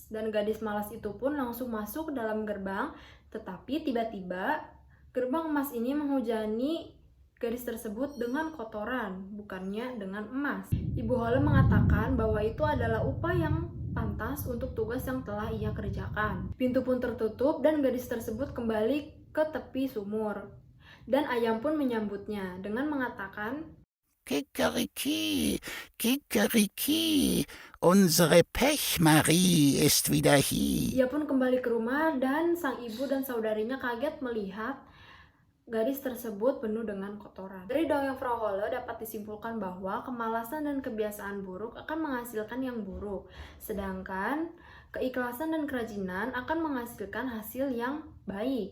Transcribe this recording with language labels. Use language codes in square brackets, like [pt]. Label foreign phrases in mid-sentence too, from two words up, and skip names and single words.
[id] Dan gadis malas itu pun langsung masuk ke dalam gerbang. Tetapi tiba-tiba gerbang emas ini menghujani gadis tersebut dengan kotoran, bukannya dengan emas. Ibu Hole mengatakan bahwa itu adalah upah yang pantas untuk tugas yang telah ia kerjakan. Pintu pun tertutup dan gadis tersebut kembali ke tepi sumur. Dan ayam pun menyambutnya dengan mengatakan, [de] Kikeriki, Kikeriki, unsere Pechmarie ist wieder hier. [id] Ia pun kembali ke rumah dan sang ibu dan saudarinya kaget melihat gadis tersebut penuh dengan kotoran. Dari dongeng Frau Hole dapat disimpulkan bahwa kemalasan dan kebiasaan buruk akan menghasilkan yang buruk, sedangkan keikhlasan dan kerajinan akan menghasilkan hasil yang baik.